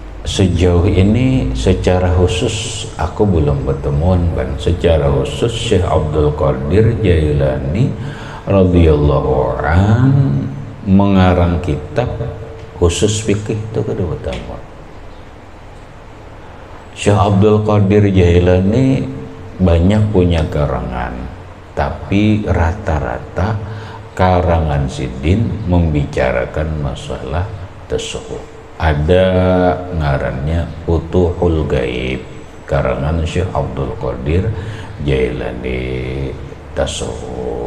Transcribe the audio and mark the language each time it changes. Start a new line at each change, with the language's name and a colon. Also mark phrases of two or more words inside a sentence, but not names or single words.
Indonesian: sejauh ini secara khusus aku belum bertemuan kan secara khusus Syekh Abdul Qadir Jailani
Arabic: radhiyallahu an
Indonesian: mengarang kitab khusus fikih itu kedua pertama. Syekh Abdul Qadir Jailani banyak punya karangan, tapi rata-rata karangan Sidin membicarakan masalah tasawuf. Ada ngarannya Futuhul Gaib, karangan Syekh Abdul Qadir Jailani tasawuf.